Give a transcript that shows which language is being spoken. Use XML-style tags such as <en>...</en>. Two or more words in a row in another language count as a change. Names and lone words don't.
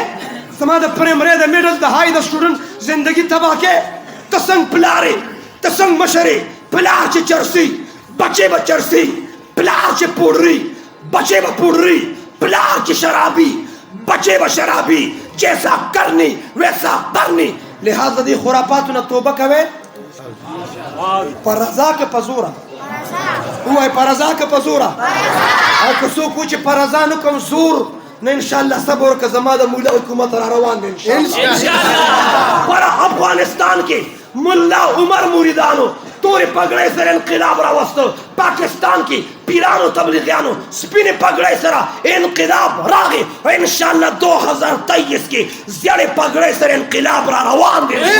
<ps>زما د پرایمري د میډل د های د سټوډنټ زندگی تباه کې ته څنګه پلارې ته څنګه مشرې پلار چې چرسي بچې به چرسي پلار چې پوډري بچې به پوډري پلار چې شرابي بچې به شرابي</ps> <ur>جیسا کرنی ویسا برنی</ur> <ps>لہذا دی خرافاتو نه توبه کوئ په رضا کې په زوره ووایي په رضا که په زوره او که څوک و چې په رضا نه کوم زور نه انشاءالله صبر وکړه زما د مولا حکومت را روان دی انشاءالله پر افغانستان کې ملا عمر موریدانو تورې پګړۍ سره انقلاب راوسته پاکستان کې پیرانو تبلیغیانو سپینې پګړۍ سره انقلاب راغی او انشاءالله 2023 کې زیړې پګړۍ سره انقلاب را روان دی</ps>